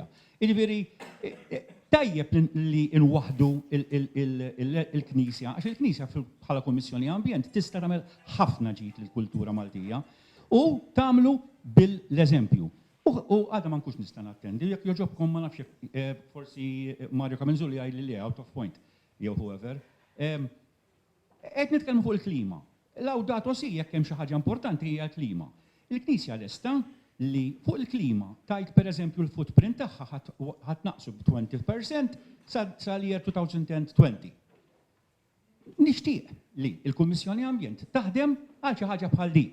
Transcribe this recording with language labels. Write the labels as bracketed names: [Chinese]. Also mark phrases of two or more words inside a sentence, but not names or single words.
[Maltese] Jiġifieri tajjeb li nwaħdu il-Knisja, għax il-Knisja bħala Kummissjoni Ambjent tista' tagħmel ħafna ġid lill-kultura Maltija u tagħmlu bil-eżempju. U għadha ma nkunx nista' nattendi, jekk joġobkom ma nafx forsi Mario Kamenzulli jgħidli li [English] out of point, [Maltese] jew whoever. Qed nitkellmu fuq il-klima. Laudato si jekk hemm xi ħaġa importanti hija l-klima. Il-Knisja lesta li fuq il-klima tajt pereżempju l-footprint tagħha ħadd naqsu b'20% sal-year 2020. Nixtieq li l-Kummissjoni Ambjent taħdem għal xi ħaġa bħal din.